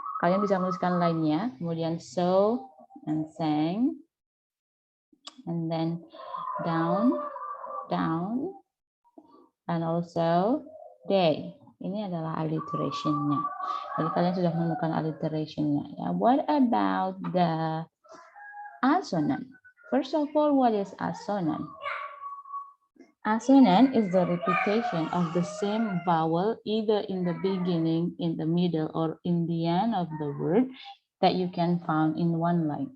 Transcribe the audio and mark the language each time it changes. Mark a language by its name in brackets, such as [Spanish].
[Indonesian] Kalian bisa menuliskan lainnya, kemudian [English] so and sang, and then down, down, and also day. [Indonesian] Ini adalah alliteration-nya. Jadi kalian sudah menemukan alliteration-nya. Ya. [English] What about the assonant? First of all, what is assonant? Assonant is the repetition of the same vowel either in the beginning, in the middle, or in the end of the word that you can find in one line.